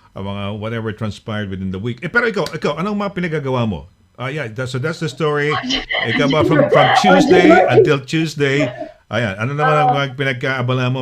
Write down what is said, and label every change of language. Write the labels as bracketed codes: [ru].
[tl] mga [en] whatever transpired within the week. [tl] Pero ikaw, anong mga pinagagawa mo? [en] Yeah, so that's the story. [tl] Ikaw ba from Tuesday until Tuesday? Ayan, ano naman ang mga pinagkaabala mo?